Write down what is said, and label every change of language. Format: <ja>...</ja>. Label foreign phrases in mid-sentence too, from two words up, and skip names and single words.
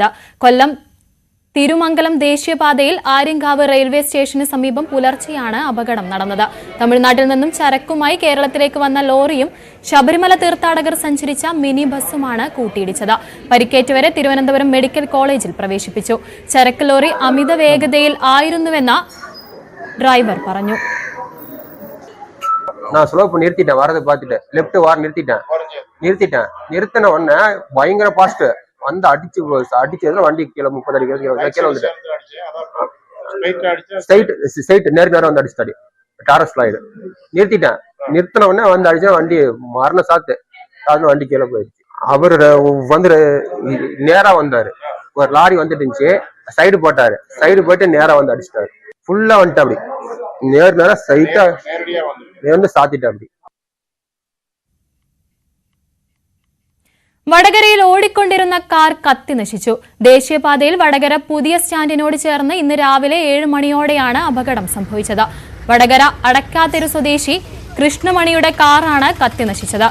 <ml>കൊല്ലം തിരുമംഗലം ദേശീയപാതയിൽ ആര്യങ്കാവ് റെയിൽവേ സ്റ്റേഷന് സമീപം പുലർച്ചെയാണ് അപകടം നടന്നത്. തമിഴ്നാട്ടിൽ നിന്നും ചരക്കുമായി കേരളത്തിലേക്ക് വന്ന ലോറിയും ശബരിമല തീർത്ഥാടകർ സഞ്ചരിച്ച മിനി ബസ്സുമാണ് കൂട്ടിയിടിച്ചത്. പരിക്കേറ്റവരെ തിരുവനന്തപുരം മെഡിക്കൽ കോളേജിൽ പ്രവേശിപ്പിച്ചു. ചരക്ക് ലോറി അമിത വേഗതയിൽ ആയിരുന്നുവെന്ന് ഡ്രൈവർ പറഞ്ഞു.</ml> <ta>நான் ஸ்லோ பண்ணி நிறுத்திட்டேன், வரதை பார்த்துட்டு லெஃப்ட் வார நிறுத்திட்டேன். நிறுத்தின உடனே பயங்கர பாஸ்ட் வந்து அடிச்சதுல வண்டி கீழே 30 அடி கீழே வந்துட்டேன். ஸ்ட்ரைட் நேரம் வந்து அடிச்சுட்டாடி டாரஸ் ஃபிளைடு. நிறுத்தின உடனே வந்து அடிச்சா வண்டி மரண சாத்து வண்டி கீழே போயிடுச்சு. அவரு வந்து நேரா வந்தாரு, ஒரு லாரி வந்துட்டு இருந்துச்சு, சைடு போட்டாரு, சைடு போயிட்டு நேரா வந்து அடிச்சிட்டாரு. ஃபுல்லா வந்துட்டு அப்படி நேரா ஸ்ட்ரைட்டா வந்து சாத்திட்டு அப்படி.</ta> <ml>വടകരയിൽ ഓടിക്കൊണ്ടിരുന്ന കാർ കത്തി നശിച്ചു. ദേശീയപാതയിൽ വടകര പുതിയ സ്റ്റാൻഡിനോട് ചേർന്ന് ഇന്ന് രാവിലെ 7 മണിയോടെയാണ് അപകടം സംഭവിച്ചത്. വടകര അടക്കാത്തെരു സ്വദേശി കൃഷ്ണമണിയുടെ കാറാണ് കത്തി നശിച്ചത്.</ml>